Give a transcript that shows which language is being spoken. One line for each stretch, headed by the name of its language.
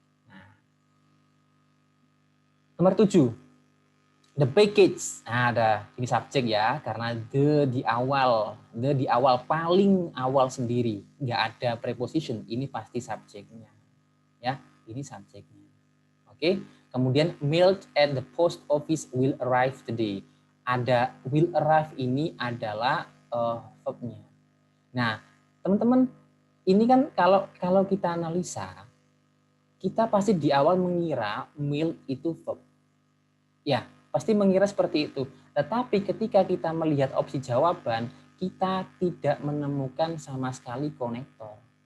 Indonesian: Nah, nomor 7.
English: The package.
Indonesian: Nah, ada ini subjek ya, karena the di awal paling awal sendiri, nggak ada preposition, ini pasti subjeknya. Ya, ini subjeknya. Oke. Kemudian
English: mailed at the post office will arrive today.
Indonesian: Ada will arrive ini adalah verbnya. Nah, teman-teman, ini kan kalau kita analisa, kita pasti di awal mengira mail itu verb. Ya, pasti mengira seperti itu. Tetapi ketika kita melihat opsi jawaban, kita tidak menemukan sama sekali konektor.